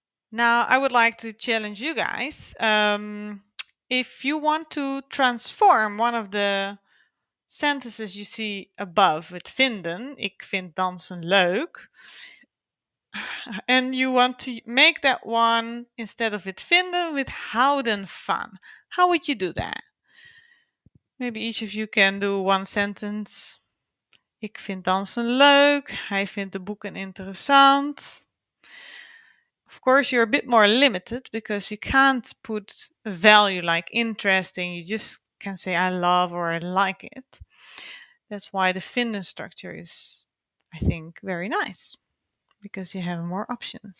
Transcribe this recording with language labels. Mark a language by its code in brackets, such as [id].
[en] Now I would like to challenge you guys. If you want to transform one of the sentences you see above with vinden, [nl] ik vind dansen leuk, [en] and you want to make that one instead of with vinden with houden van, how would you do that? Maybe each of you can do one sentence. [nl] Ik vind dansen leuk. Hij vindt de boeken interessant. [en] Of course, you're a bit more limited because you can't put a value like interesting. You just can say I love or I like it. That's why the vinden structure is, I think, very nice because you have more options.